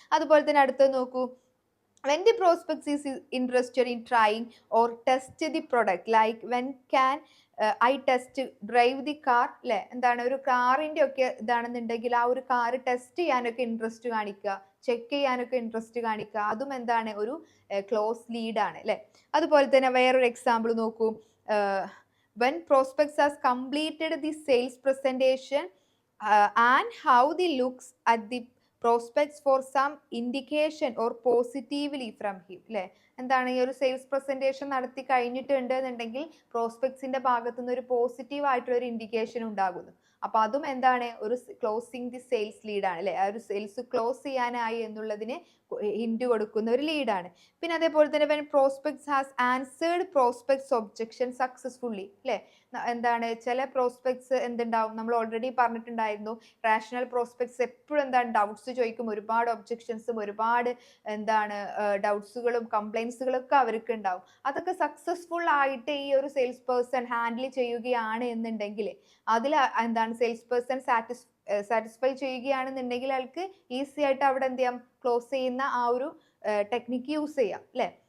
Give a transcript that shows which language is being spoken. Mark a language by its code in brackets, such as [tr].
[ml] അതുപോലെ തന്നെ അടുത്തത് നോക്കൂ. [en] when the prospect is interested in trying or test the product, like when can I test drive the car, [ml] അല്ലെ, എന്താണ് ഒരു കാറിന്റെ ഒക്കെ ഇതാണെന്നുണ്ടെങ്കിൽ ആ ഒരു കാർ ടെസ്റ്റ് ചെയ്യാനൊക്കെ ഇൻട്രസ്റ്റ് കാണിക്കുക, ചെക്ക് ചെയ്യാനൊക്കെ ഇൻട്രസ്റ്റ് കാണിക്കുക, അതും എന്താണ്, ഒരു ക്ലോസ് ലീഡ് ആണ് അല്ലെ. അതുപോലെ തന്നെ വേറൊരു എക്സാമ്പിൾ നോക്കൂ. [en] when prospects has completed the sales presentation and how the looks at the prospects for some indication or positively from him, അല്ലെ. [ml] എന്താണ്, ഈ ഒരു സെയിൽസ് പ്രസന്റേഷൻ നടത്തി കഴിഞ്ഞിട്ടുണ്ട് എന്നുണ്ടെങ്കിൽ പ്രോസ്പെക്ട്സിന്റെ ഭാഗത്തു നിന്ന് ഒരു പോസിറ്റീവ് ആയിട്ടുള്ള ഒരു ഇൻഡിക്കേഷൻ ഉണ്ടാകുന്നു. അപ്പൊ അതും എന്താണ്, ഒരു ക്ലോസിങ് ദി സെയിൽസ് ലീഡാണ് അല്ലെ. ആ ഒരു സെയിൽസ് ക്ലോസ് ചെയ്യാനായി എന്നുള്ളതിന് ഹിന്റ് കൊടുക്കുന്ന ഒരു ലീഡാണ്. പിന്നെ അതേപോലെ തന്നെ [en] when prospects has answered prospects objection successfully, അല്ലെ. [ml] എന്താണ്, ചില പ്രോസ്പെക്ട്സ് എന്തുണ്ടാവും, നമ്മൾ ഓൾറെഡി പറഞ്ഞിട്ടുണ്ടായിരുന്നു, റാഷണൽ പ്രോസ്പെക്ട്സ് എപ്പോഴും എന്താണ് ഡൗട്ട്സ് ചോദിക്കും, ഒരുപാട് ഒബ്ജെക്ഷൻസും ഒരുപാട് എന്താണ് ഡൗട്ട്സുകളും കംപ്ലൈൻസുകളും ഒക്കെ അവർക്ക് ഉണ്ടാവും. അതൊക്കെ സക്സസ്ഫുൾ ആയിട്ട് ഈ ഒരു സെയിൽസ് പേഴ്സൺ ഹാൻഡിൽ ചെയ്യുകയാണ് എന്നുണ്ടെങ്കിൽ, അതിൽ എന്താണ് സെയിൽസ് പേഴ്സൺ സാറ്റിസ്ഫൈ ചെയ്യുകയാണെന്നുണ്ടെങ്കിൽ അയാൾക്ക് ഈസി ആയിട്ട് അവിടെ എന്ത് ചെയ്യാം, ക്ലോസ് ചെയ്യുന്ന ആ ഒരു ടെക്നിക്ക് യൂസ് ചെയ്യാം അല്ലെ.